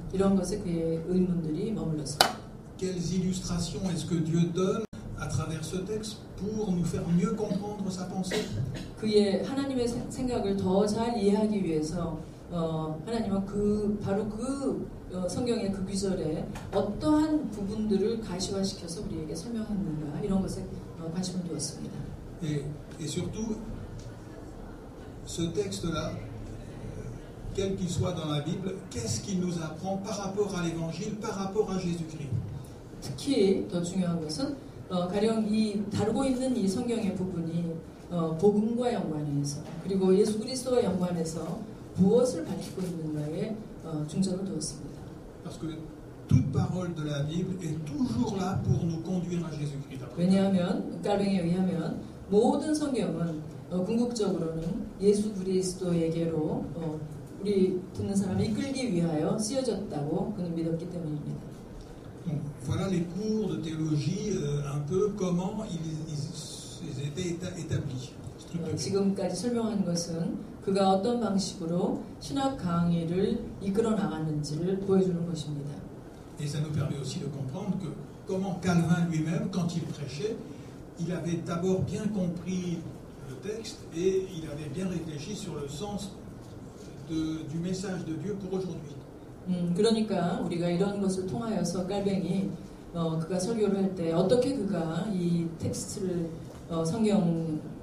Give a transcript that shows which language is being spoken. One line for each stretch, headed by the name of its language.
Korean: 이런 것에 그의 의문들이 머물렀습니다.
French: Quelles illustrations est-ce que Dieu donne à travers ce texte pour nous faire mieux comprendre sa pensée?
Korean: 그의 하나님의 생각을 더 잘 이해하기 위해서 하나님은 바로 성경의 그 구절에 어떠한 부분들을 가시화시켜서 우리에게 설명했는가 이런 것에 관심을 두었습니다.
French: Et surtout, ce texte-là, quel qu'il soit dans la Bible, qu'est-ce qu'il nous apprend par rapport à l'Évangile, par rapport à Jésus-Christ?
Korean: 특히 더 중요한 것은 가령 다루고 있는 이 성경의 부분이 복음과 연관해서 그리고 예수 그리스도와 연관해서 무엇을 밝히고 있는가에 중점을 두었습니다.
French: Parce que toute parole de la Bible est toujours là pour nous conduire à Jésus-Christ.
Korean: 왜냐하면 깔뱅에 의하면 모든 성경은 궁극적으로는 예수 그리스도에게로 우리 듣는 사람을 이끌기 위하여 쓰여졌다고 그는 믿었기 때문입니다.
French: Donc, voilà les cours de théologie, un peu comment ils étaient établis.
Korean: 지금까지 설명한 것은 그가 어떤 방식으로 신학 강의를 이끌어 나갔는지를 보여주는 것입니다.
French: Et ça nous permet aussi de comprendre que comment Calvin lui-même, quand il prêchait, il avait d'abord bien compris le texte et il avait bien réfléchi sur le sens du message de Dieu pour aujourd'hui.
Korean: 그러니까 우리가 이런 것을 통하여서 깔뱅이 그가 설교를 할 때 어떻게 그가 이 텍스트를 성경